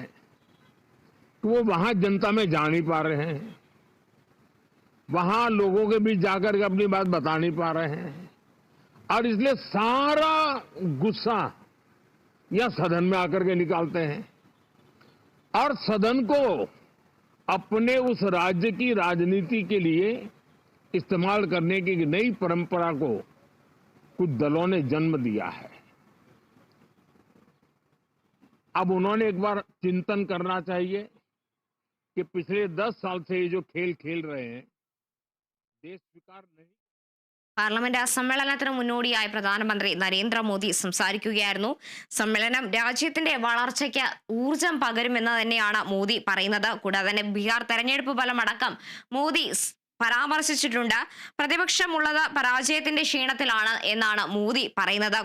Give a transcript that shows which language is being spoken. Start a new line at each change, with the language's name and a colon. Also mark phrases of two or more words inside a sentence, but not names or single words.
Hindi: कि वो वहां जनता में जा नहीं पा रहे हैं, वहां लोगों के बीच जाकर के अपनी बात बता नहीं पा रहे हैं और इसलिए सारा गुस्सा या सदन में आकर के निकालते हैं और सदन को अपने उस राज्य की राजनीति के लिए इस्तेमाल करने की नई परंपरा को कुछ दलों ने जन्म दिया है। अब उन्होंने एक बार चिंतन करना चाहिए कि पिछले 10 साल से ये जो खेल खेल रहे हैं देश स्वीकार नहीं।
Malayalam: പാർലമെന്റ് സമ്മേളനത്തിന് മുന്നോടിയായി പ്രധാനമന്ത്രി നരേന്ദ്രമോദി സംസാരിക്കുകയായിരുന്നു. സമ്മേളനം രാജ്യത്തിന്റെ വളർച്ചയ്ക്ക് ഊർജം പകരുമെന്ന് തന്നെയാണ് മോദി പറയുന്നത്. കൂടാതെ തന്നെ ബീഹാർ തെരഞ്ഞെടുപ്പ് ഫലമടക്കം മോദി പരാമർശിച്ചിട്ടുണ്ട്. പ്രതിപക്ഷമുള്ളത് പരാജയത്തിന്റെ ക്ഷീണത്തിലാണ് എന്നാണ് മോദി പറയുന്നത്.